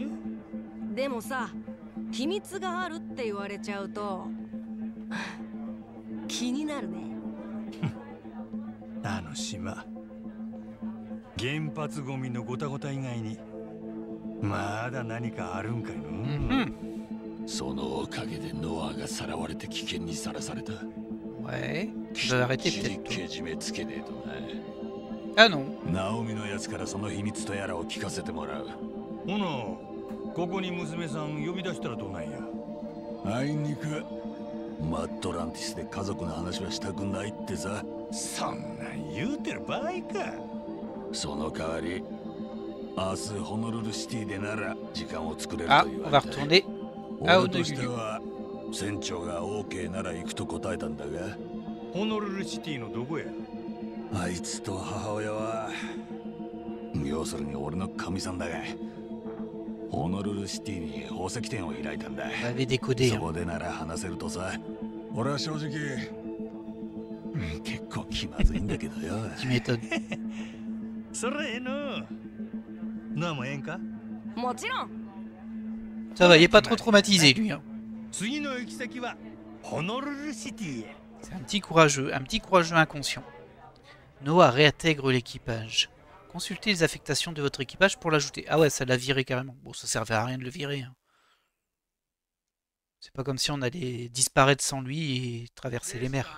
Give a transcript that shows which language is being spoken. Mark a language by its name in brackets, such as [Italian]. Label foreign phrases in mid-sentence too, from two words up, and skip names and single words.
[Japanese] でもさ、秘密があるって言われちゃうと気になるね。あの島、原発ゴミのゴタゴタ以外にまだ何かあるんかいの。そのおかげでノアがさらわれて危険にさらされた。 [French] Ouais. Je vais arrêter peut-être. [Japanese] けじめつけねえと [French] Ah non. [Japanese] な。ナオミのやつからその秘密とやらを聞かせてもらう。ほな、ここに娘さん呼び出したらどうなんや。あいにくマットランティスで家族の話はしたくないってさ。そんなん言うてる場合か。その代わり明日ホノルルシティでなら時間を作れる [French] Ah, [Japanese] と言 [French] on [Japanese] わ [French] va [Japanese] れた。 [French] retourner à [Japanese] 俺として [French] Honolulu. [Japanese] は船長が OK なら行くと答えたんだが、ホノルルシティのどこや。あいつと母親は要するに俺の神さんだが、ホノルルシティに宝石店を開いたんだ。 [French] On avait décodé. [Japanese] そ [French] Hein. [Japanese] こでなら話せるとさ。俺は正直結構気まずいんだけどよ。 [French] Tu m'étonnes. [Japanese] それええの。なあもええんか。もちろん。 [French] Ça va, il est pas trop traumatisé lui. Hein. [Japanese] 次の行き先はホノルルシティへ。 [French] C'est un petit courageux inconscient. Noah réintègre l'équipage. Consultez les affectations de votre équipage pour l'ajouter. Ah ouais, ça l'a viré carrément. Bon, ça servait à rien de le virer. Hein. C'est pas comme si on allait disparaître sans lui et traverser les mers.